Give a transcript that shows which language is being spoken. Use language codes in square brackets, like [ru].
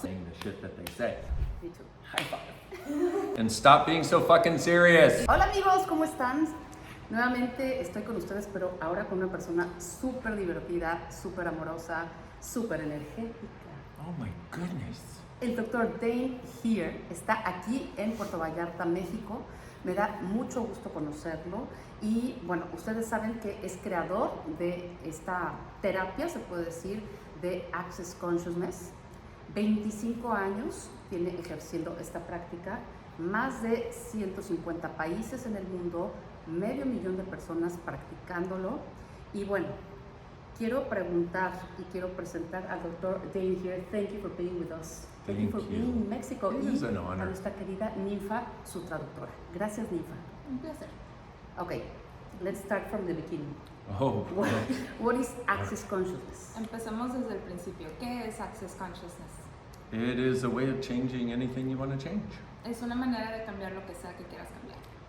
[en] Saying the shit that they say. Me too. High five. And stop being so fucking serious. [es] Hola amigos, ¿cómo están? Nuevamente estoy con ustedes, pero ahora con una persona súper divertida, súper amorosa, súper energética. [en] Oh my goodness. [es] El doctor Dain Heer está aquí en Puerto Vallarta, México. Me da mucho gusto conocerlo y bueno, ustedes saben que es creador de esta terapia, se puede decir, de Access Consciousness. 25 años tiene ejerciendo esta práctica, más de 150 países en el mundo, 500,000 de personas practicándolo. Y bueno, quiero preguntar y quiero presentar al doctor Dain Heer. [en] Thank you for being with us. Thank you for being in Mexico. It is an honor. [es] A nuestra querida Ninfa, su traductora. Gracias, Ninfa. Un placer. [en] Okay, let's start from the beginning. Oh. What is Access Consciousness? [es] Empezamos desde el principio. ¿Qué es Access Consciousness? [en] It is a way of changing anything you want to change. [es] Es una manera de cambiar lo que sea que quieras cambiar.